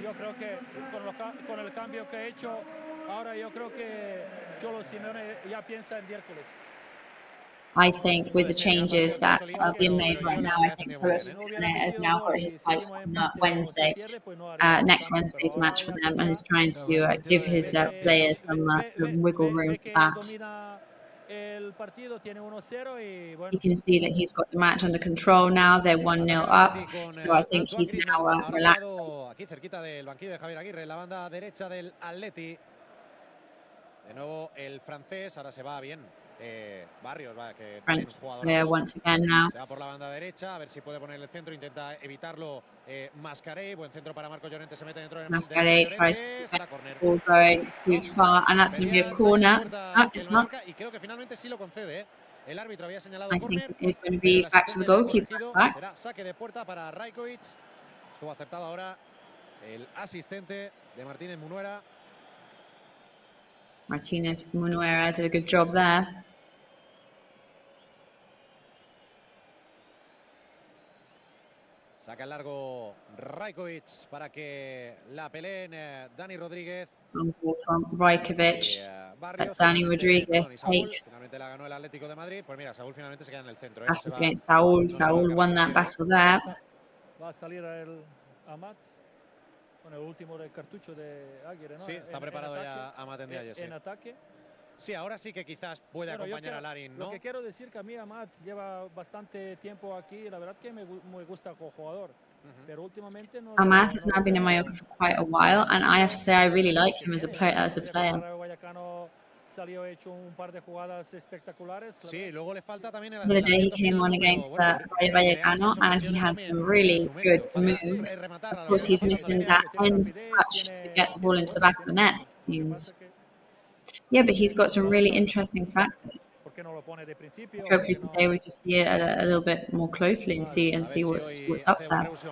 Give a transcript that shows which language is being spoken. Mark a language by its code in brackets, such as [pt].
[es] Yo creo que con el cambio que he hecho, ahora yo creo que Cholo Simeone ya piensa en miércoles. [en] I think with the changes that are being made right now, I think Cholo Simeone has now got his sights on Wednesday, next Wednesday's match for them, and is trying to give his players some wiggle room for that. You can see that he's got the match under control now. They're 1-0 up, so I think he's now relaxed. [es] Aquí cerquita del banquillo de Javier Aguirre, la banda derecha del Atleti. De nuevo el francés, ahora se va bien. Barrios, que [en] French player once again now. [es] Se va por la banda derecha, a ver si puede poner el centro, intenta evitarlo Mascarell, buen centro para Marco Llorente, se mete dentro del [en] Mascarell tries to get the ball going too far, and that's going to be a corner. No, it's not. [es] Y creo que finalmente sí lo concede. El árbitro había señalado [en] I think it's going to be back to the goalkeeper. [es] Será saque de puerta para Rajkovic. Estuvo acertado ahora el asistente de Martínez Munuera. [en] Martínez Munuera did a good job there. [es] Saca el largo Rajkovic para que la peleen Dani Rodríguez. [en] On ball from Rajkovic that Dani Rodríguez takes. [es] Finalmente la ganó el Atlético de Madrid. Pues mira, Saúl finalmente se queda en el centro. [en] Battles against Saúl. Saúl won that battle there. [es] Va a salir el Amat con el último del cartucho de Aguirre, ¿no? Sí, está preparado ya MATCHDAY. En ataque. Sí, ahora sí que quizás puede acompañar a Larin, ¿no? Lo que quiero decir que a mí Amat lleva bastante tiempo aquí, la verdad que me gusta como jugador, pero últimamente no. [en] Amat has now been in Mallorca for quite a while, and I have to say I really like him as a player. [es] Salió hecho un par de jugadas espectaculares. Sí, luego le falta también [en] the other day he came on against Rayo Vallecano, and he had some really good moves. Of course, he's missing that end touch to get the ball into the back of the net, it seems. Yeah, but he's got some really interesting factors. Hopefully today we just see it a little bit more closely and see what's up there.